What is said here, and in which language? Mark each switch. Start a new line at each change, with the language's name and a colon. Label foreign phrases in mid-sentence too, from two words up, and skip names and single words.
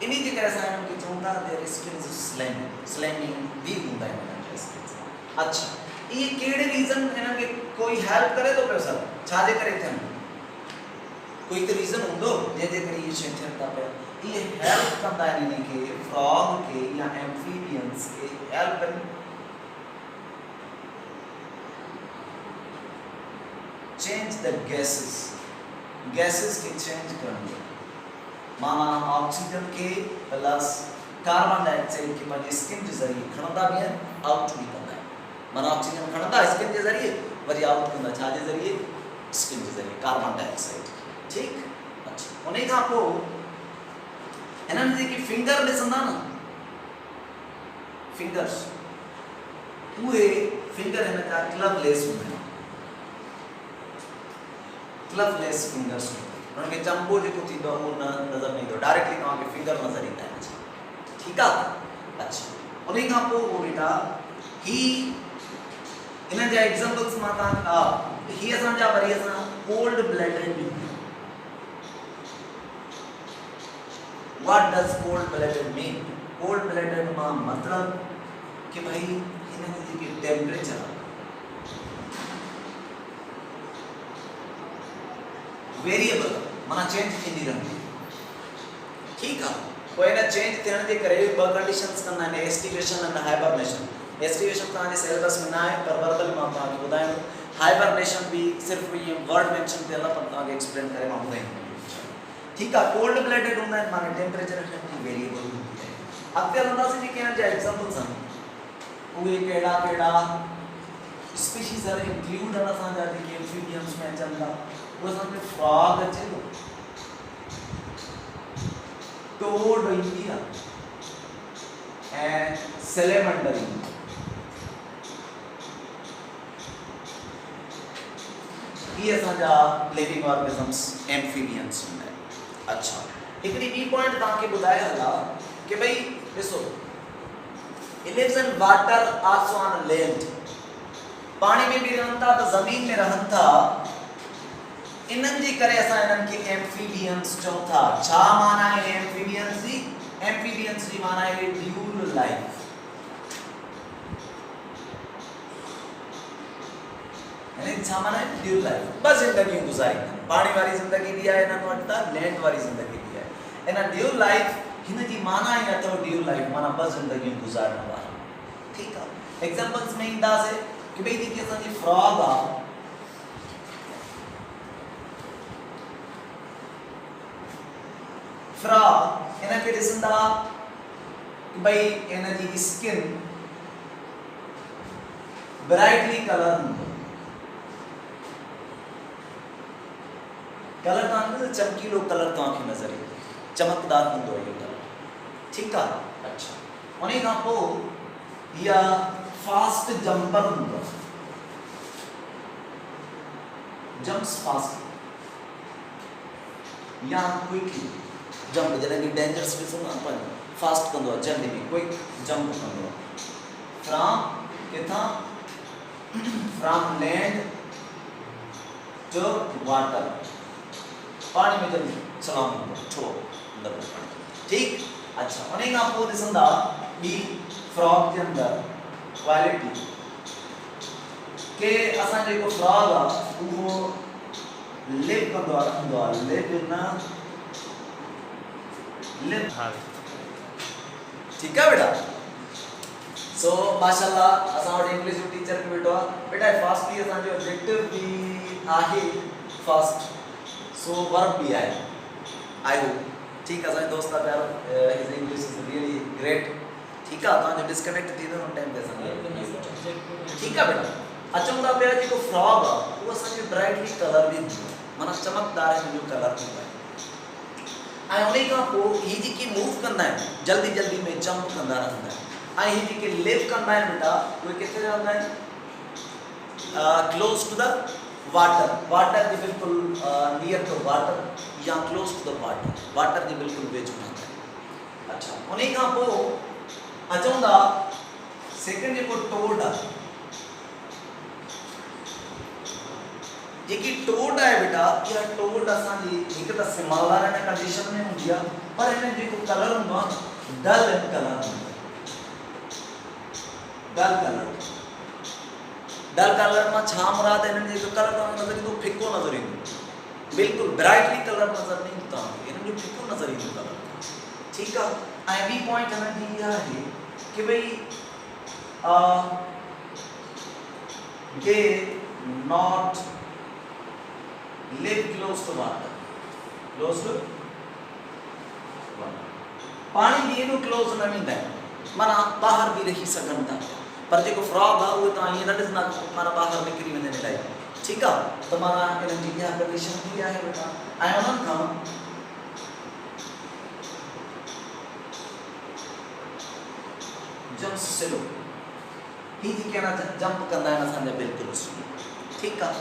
Sindhi: इन जे करे असां हिननि खे चऊं था
English: their skin is slimy,
Sindhi: स्लाइमी बि हूंदा आहिनि हिननि जा स्किन। अच्छा, इहे कहिड़े रीज़न हिननि खे कोई हेल्प करे थो पियो सर, छा जे करे थियनि? कोई तो रीज़न हूंदो जंहिंजे करे इहे शयूं थियनि था पिया। इहे हेल्प कंदा आहिनि इन्हे खे, फ्रॉग खे या एम्फीबियंस खे हेल्प कनि
English: change the gases
Sindhi: के चेंज करण, माना ऑक्सीजन के प्लस
English: carbon dioxide
Sindhi: के पंहिंजे स्किन जे ज़रिए खणंदा भी आहिनि, आउट भी कंदा आहिनि। माना ऑक्सीजन खणंदा स्किन जे ज़रिए, वरी आउट कंदा छा जे ज़रिए? स्किन जे ज़रिए,
English: carbon dioxide.
Sindhi: ठीक, अच्छा, उन खां पोइ हिननि जेकी फिंगर ॾिसंदा न, फिंगर्स उहे फिंगर हिन जा क्लवलेस हूंदा आहिनि,
English: clawless fingers
Sindhi: उन्हनि खे चंबो जेको थींदो आहे उहो न नज़र न ईंदो, डायरेक्टली तव्हांखे फिंगर नज़र ईंदा आहिनि। ठीकु आहे, अच्छा उन खां पोइ उहो बेटा ही इन जा एग्जांपल्स मां तव्हांखे ही असांजा वरी असां
English: cold blooded
Sindhi: बि
English: What does cold-blooded mean?
Sindhi: Cold-blooded मां मतलब कि भाई हिन जी जेकी
English: temperature variable
Sindhi: माना चेंज थींदी रहंदी। ठीक आहे, पोइ हिन चेंज थियण जे करे ॿ कंडीशंस कंदा आहिनि,
English: aestivation and hibernation.
Sindhi: एस्टिवेशन तव्हांजे सिलेबस में न आहे पर वर्बल मां तव्हांखे ॿुधायां, हाइबरनेशन भी सिर्फ़ ईअं
English: word mention
Sindhi: थियल आहे पर तव्हांखे एक्सप्लेन करे मां ॿुधाईंदुमि।
Hindi: ठीक है,
English: cold blooded
Hindi: होंदा है माने
English: temperature variable
Hindi: होती है।
Sindhi: अॻिते हलंदासीं जेके हिन जा एग्जांपल्स आहिनि उहे कहिड़ा कहिड़ा स्पीशीज़ आहिनि इंक्लूड आहिनि असांजा जेके एम्फीबियंस में अचनि था। उहे असांखे फ्रॉग अचे थो, टोड ईंदी आहे ऐं सैलेमंडर ईंदी आहे। ये असांजा
English: living organisms amphibians
Sindhi: हूंदा आहिनि। अच्छा हिकिड़ी ॿी पॉइंट तव्हांखे ॿुधाए हलां कि भई ॾिसो
English: it lives in water also on land,
Sindhi: पाणी में भी रहनि था त ज़मीन में रहनि था, इन्हनि जे करे असां इन्हनि खे एम्फीबियंस चऊं था। छा माना आहे एम्फीबियंस जी? एम्फीबियंस जी माना आहे
English: dual life.
Sindhi: छा माना है
English: dual life,
Sindhi: बस जिंदगी गुजारी पानी वाली जिंदगी भी है इन्हनि वटि त लैंड वाली जिंदगी भी है। इन
English: dual life
Sindhi: हिन जी माना ही अथव
English: dual life
Sindhi: माना बस जिंदगी गुजारण वारा। ठीक है, एग्जांपल्स में ईंदासीं कि भई जेकी असांजी फ्रॉग आहे, फ्रॉग इन खे ॾिसंदा कि भई इन जी स्किन
English: brightly colour
Sindhi: हूंदो, कलर तव्हांखे चमकीलो कलर तव्हांखे नज़र ईंदो, चमकदार हूंदो इहो कलर। ठीकु आहे, अच्छा उन खां पोइ इहा
English: fast jumper
Sindhi: हूंदो,
English: jumps fast या quickly jump,
Sindhi: जॾहिं कि डेंजर्स ॾिसो न अपन फास्ट कंदो आहे, जल्दी में
English: quick jump
Sindhi: कंदो आहे। फ्रॉम किथां,
English: from land to water,
Hindi: पानी में जल्दी छलांग छोड़ो अंदर पानी।
Sindhi: ठीक, अच्छा उन खां पोइ ॾिसंदा ॿी फ्रॉग जे अंदर क्वालिटी के असां जेको फ्रॉग आहे उहो लिव कंदो आहे, रहंदो आहे, लिव न लिव। ठीक है बेटा, सो माशाल्लाह असां वटि इंग्लिश जो टीचर बि वेठो आहे। बेटा फास्टली असांजो ऑब्जेक्टिव बि आहे फास्ट, सो वर्ब भी आए
English: I hope.
Hindi: ठीक है,
Sindhi: असांजो दोस्त आहे प्यारो,
English: his English is really great.
Hindi: ठीक है,
Sindhi: तव्हांजो डिस्कनेक्ट थी वेंदो टाइम ते असांखे।
Hindi: ठीक है बेटा,
Sindhi: अचूं था पिया जेको फ्रॉग आहे उहो असांजो
English: brightly colour
Sindhi: बि हूंदो, माना चमकदार हिन जो कलर हूंदो आहे। ऐं उन खां पोइ हीअ जेकी मूव कंदा आहिनि जल्दी जल्दी में जंप कंदा रहंदा आहिनि, ऐं हीअ जेके लिव कंदा आहिनि बेटा उहे किथे रहंदा आहिनि,
English: close to the water, water के बिल्कुल near to water या close to the water,
Sindhi: वाटर के बिल्कुल वेझो रहंदा आहिनि। अच्छा उन खां पोइ अचूं था सेकंड जेको टोड आहे, जेकी टोड आहे बेटा इहा टोड असांजी हिकु त सिमालार हिन कंडीशन में हूंदी आहे, पर हिन जेको कलर हूंदो आहे
English: dull colour
Sindhi: हूंदो आहे,
English: dull colour. dull colour
Sindhi: मां छा मुराद है, हिननि जो कलर तव्हांखे नज़र ईंदो फिको नज़र ईंदो, बिल्कुलु
English: brightly colour
Sindhi: नज़र न ईंदो तव्हांखे, हिननि जो फिको नज़र ईंदो कलर। ठीकु आहे, ऐं ॿी पॉइंट हिननि जी इहा आहे कि भई
English: they not live close to water, close to water,
Sindhi: close to water, पानी भी एॾो क्लोज न वेंदा आहिनि, माना ॿाहिरि बि रही सघनि था, पर जेको फ्रॉग आहे उहे तव्हां ईअं न ॾिसंदा माना ॿाहिरि निकिरी वेंदा आहिनि इलाही। ठीकु आहे, त माना हिननि जी इहा कंडीशन थी आहे बेटा। ऐं उन्हनि खां
English: jump slow,
Sindhi: ही जी कहना जंप कंदा आहिनि असांजा बिल्कुलु ठीकु आहे।